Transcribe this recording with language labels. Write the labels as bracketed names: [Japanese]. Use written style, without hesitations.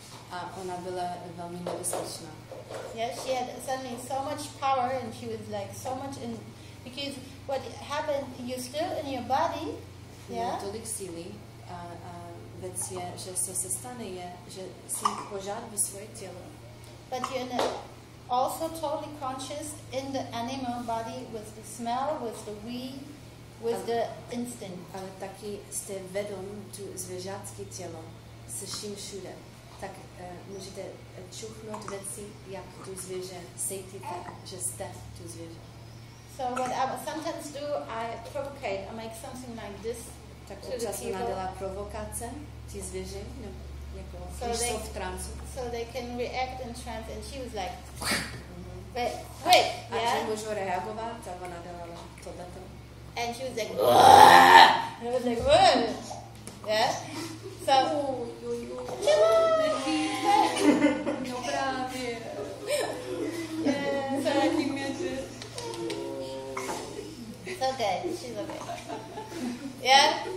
[Czech] A ona byla velmi nebezpečná. [English] Yeah, she had suddenly so much power, and she was like so much in, because what happened, you're still in your body, yeah? [Czech] Tolik síly a věc je, že co se stane je, že si pořád ve svoje tělo. [English] But you're also totally conscious in the animal body with the smell, with the weed, with the instinct. [Czech] Ale taky jste vědom tu zvěřácké tělo se vším všude. Tak můžete čuchnout věci, jak tu zvěře, cítíte, že jste tu zvěře. [English] So what I sometimes do, I provocate, I make something like this. [Czech] Tak občas ona dělá provokace, ty zvěře, jako když jsou v trancu. [English] So they can react in trance, and she was like, wait, [Czech] A [English] yeah? [Czech] že můžou reagovat, a ona dělala tohleto. [English] And she was like, and I was like, what? Yeah? So, [Czech] No právě. [English] yeah, so it's okay, she's okay. Yeah?